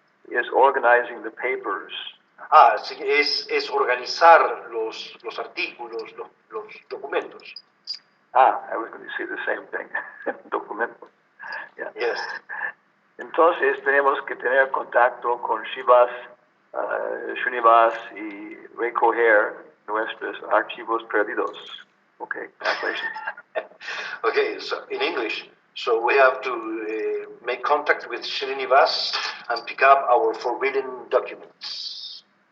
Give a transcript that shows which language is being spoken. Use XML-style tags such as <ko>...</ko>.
<en>is organizing the papers.</en> <es>Sí, es organizar los artículos, los documentos.</es> <en>I was going to say the same thing.</en> <es>Documentos. Yeah.</es> <en>Yes.</en> <es>Entonces tenemos que tener contacto con Shivas, Srinivas y recoger nuestros archivos perdidos.</es> <en>Okay, translation. Okay, so in English, so we have to make contact with Srinivas and pick up our forbidden documents.</en>